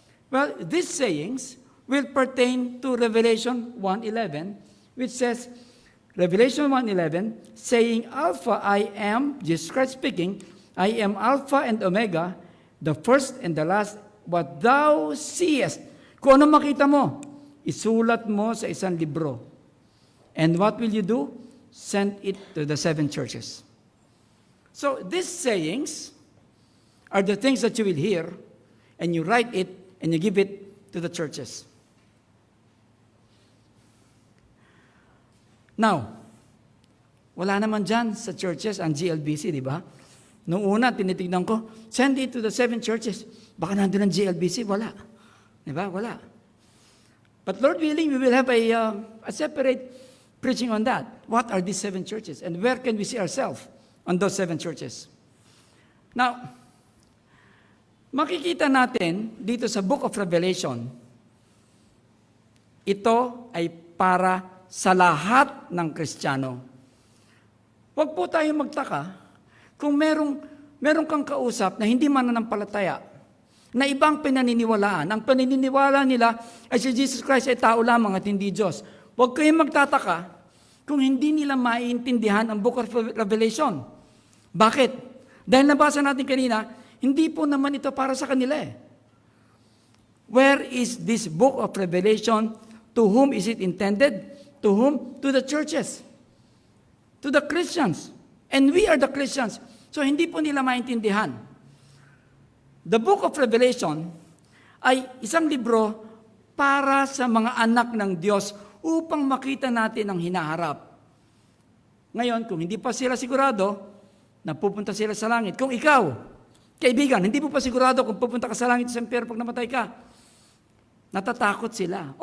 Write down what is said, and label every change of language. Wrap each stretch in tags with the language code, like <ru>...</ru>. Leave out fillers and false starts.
<en>Well, these sayings will pertain to Revelation 1:11, which says, Revelation 1:11, saying, Alpha, I am, Jesus Christ speaking, I am Alpha and Omega, the first and the last, what thou seest.</en> <tl>Kung ano makita mo, isulat mo sa isang libro.</tl> <en>And what will you do? Send it to the 7 churches. So these sayings are the things that you will hear, and you write it, and you give it to the churches.</en> <tl>Now, wala naman dyan sa churches ang GLBC, di ba? Noong una, tinitignan ko,</tl> <en>send it to the 7 churches.</en> <tl>Baka nandun ang GLBC, wala. Di ba? Wala.</tl> <en>But Lord willing, we will have a separate preaching on that. What are these 7 churches? And where can we see ourselves on those 7 churches?</en> <tl>Now, makikita natin dito sa Book of Revelation, ito ay para sa lahat ng Kristiyano. Huwag po tayong magtaka kung merong kang kausap na hindi mananampalataya, na ibang pinaniniwalaan. Ang paniniwala nila ay si Jesus Christ ay tao lamang at hindi Diyos. Huwag kayong magtataka kung hindi nila maiintindihan ang Book of Revelation. Bakit? Dahil nabasa natin kanina, hindi po naman ito para sa kanila eh.</tl> <en>Where is this Book of Revelation? To whom is it intended? To whom? To the churches. To the Christians. And we are the Christians.</en> <tl>So hindi po nila maintindihan. The Book of Revelation ay isang libro para sa mga anak ng Diyos upang makita natin ang hinaharap. Ngayon, kung hindi pa sila sigurado na pupunta sila sa langit, kung ikaw, kaibigan, hindi mo pa sigurado kung pupunta ka sa langit sa impyerno pag namatay ka, natatakot sila.</tl>